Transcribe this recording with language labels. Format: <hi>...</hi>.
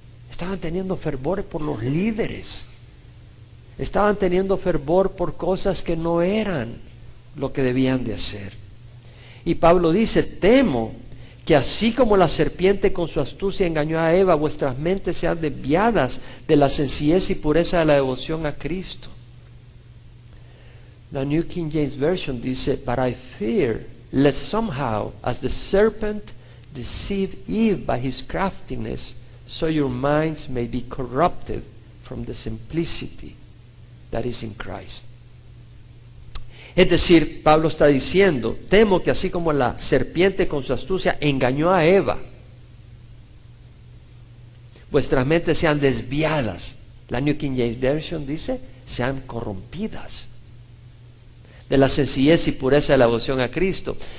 <es>Estaban teniendo fervor por los líderes. Estaban teniendo fervor por cosas que no eran lo que debían de hacer. Y Pablo dice, temo que así como la serpiente con su astucia engañó a Eva, vuestras mentes sean desviadas de la sencillez y pureza de la devoción a Cristo. La New King James Version dice,</es> <en>but I fear lest somehow, as the serpent deceived Eve by his craftiness, so your minds may be corrupted from the simplicity that is in Christ.</en> <es>Es decir, Pablo está diciendo, temo que así como la serpiente con su astucia engañó a Eva, vuestras mentes sean desviadas. La New King James Version dice, sean corrompidas de la sencillez y pureza de la devoción a Cristo.</es>